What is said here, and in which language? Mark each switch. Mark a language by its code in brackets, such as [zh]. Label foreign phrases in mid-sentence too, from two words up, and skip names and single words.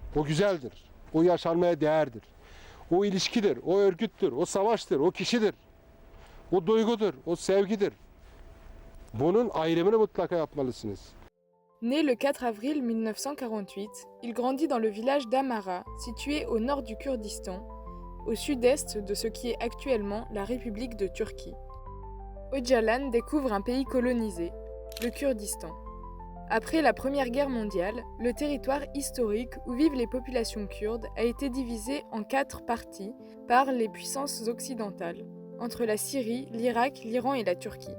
[tr] O güzeldir. O yaşanmaya değerdir. O ilişkidir, o örgüttür, o savaştır, o kişidir. O duygudur, o sevgidir. Bunun ayrımını mutlaka yapmalısınız. [fr] Né le 4 avril 1948, il grandit dans le village d'Amara, situé au nord du Kurdistan, au sud-est de ce qui est actuellement la République de Turquie. Öcalan découvre un pays colonisé, le Kurdistan. Après la Première Guerre mondiale, le territoire historique où vivent les populations kurdes a été divisé en 4 parties par les puissances occidentales, entre la Syrie, l'Irak, l'Iran et la Turquie.